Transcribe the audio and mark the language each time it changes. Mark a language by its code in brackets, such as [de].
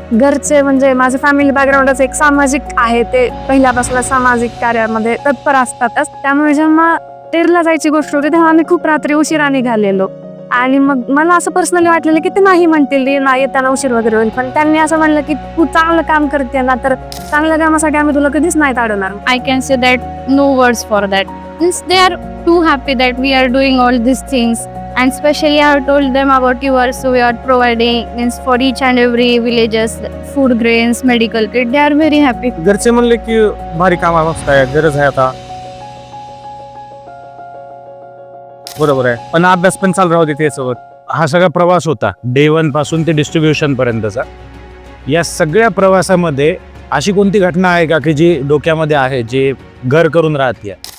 [mr] घरचे म्हणजे माझं फॅमिली बॅकग्राऊंडच एक सामाजिक आहे, ते पहिल्यापासून सामाजिक कार्यामध्ये तत्पर असतातच. त्यामुळे जेव्हा टेरला जायची गोष्ट होती तेव्हा आम्ही खूप रात्री उशिरा निघालेलो आणि मग मला असं पर्सनली वाटलेलं की ते नाही म्हणतील, नाही त्यांना उशीर वगैरे होईल, पण त्यांनी असं म्हणलं की तू चांगलं काम करते ना, तर चांगल्या कामासाठी आम्ही तुला कधीच नाही ताडणार. [en] I can say that no words for that. Since they are too happy that we are doing all these things, and especially I have told them about yours, so we are providing means for each and every villages food grains, medical kit. They are very happy. [mr] घरचे म्हणले की भारी काम आहे, गरज आहे आता, बरोबर आहे, पण अभ्यास पण चालू राहू दे त्यासोबत. हा सगळा प्रवास होता डे 1 पासून ते डिस्ट्रीब्युशन पर्यंतचा. या सगळ्या प्रवासामध्ये अशी कोणती घटना आहे का की जी डोक्यामध्ये आहे, जे घर करून राहते?